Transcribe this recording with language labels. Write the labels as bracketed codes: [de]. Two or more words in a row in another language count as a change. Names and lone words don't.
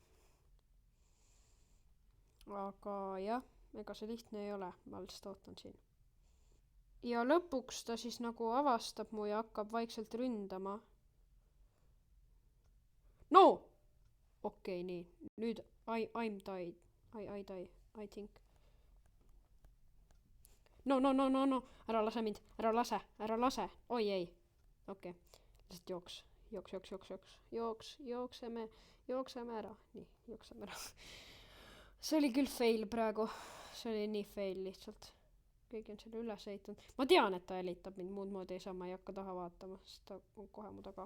[et] Aga jah, ega see lihtne ei ole, ma lihtsalt ootan siin. Ja lõpuks ta siis nagu avastab mu ja hakkab vaikselt ründama. No! Okei, nii. Nüüd [en] I'm died. I die, I think. [et] No. Ära lase mind. Ära lase. Oi ei. Okei. Lihtsalt jookseme ära. Nii, jookseme ära. See oli küll fail praegu. See oli nii fail lihtsalt. Keegi on selle üles ehitanud. Ma tean, et ta jälitab mind muud moodi ei saa, ma ei hakka taha vaatama, sest ta on kohe mu taga.